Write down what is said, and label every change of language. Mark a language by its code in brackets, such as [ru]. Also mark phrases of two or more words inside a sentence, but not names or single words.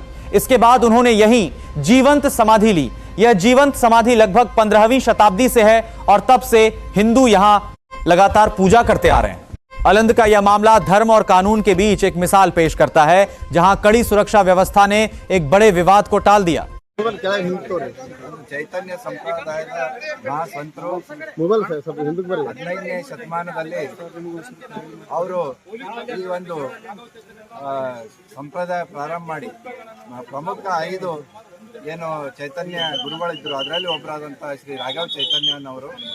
[hi] इसके बाद उन्होंने यहीं जीवंत समाधि ली। यह जीवंत समाधि लगभग 15वीं शताब्दी से है और तब से हिंदू यहां लगातार पूजा करते आ रहे हैं। अलंद का यह मामला धर्म और कानून के बीच एक मिसाल पेश करता है, जहां कड़ी सुरक्षा व्यवस्था ने एक बड़े विवाद को टाल दिया। [kn] ಚೈತನ್ಯ ಸಂಪ್ರದಾಯದ ಮಹಾಸಂತರು 15ನೇ ಶತಮಾನದಲ್ಲಿ ಅವರು ಈ ಒಂದು ಸಂಪ್ರದಾಯ ಪ್ರಾರಂಭ ಮಾಡಿ ಪ್ರಮುಖ 5 ಏನು ಚೈತನ್ಯ ಗುರುಗಳಿದ್ರು, ಅದರಲ್ಲಿ ಒಬ್ಬರಾದಂತಹ ಶ್ರೀ ರಾಘವ ಚೈತನ್ಯನವರು